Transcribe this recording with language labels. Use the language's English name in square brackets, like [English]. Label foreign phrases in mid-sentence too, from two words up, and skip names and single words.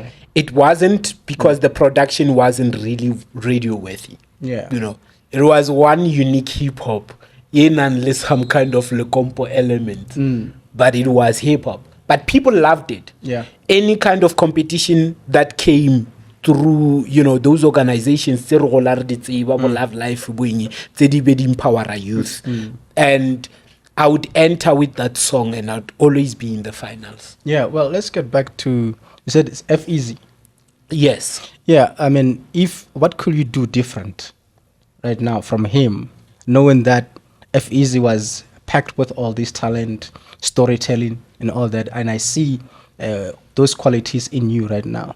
[English] It wasn't, because the production wasn't really radio worthy. Yeah. You know, it was one unique hip hop in unless some kind of Limpopo element, but it was hip hop. But people loved it. Yeah. Any kind of competition that came through, you know, those organizations, [Northern Sotho] tse re gola re di tseba, bo Love Life boing, tse di be di [English] empower our youth. And I would enter with that song and I'd always be in the finals. Yeah, well, let's get back to, you said it's F-Easy. Yes. Yeah, I mean, what could you do different right now from him, knowing that F-Easy was packed with all this talent, storytelling and all that, and I see those qualities in you right now.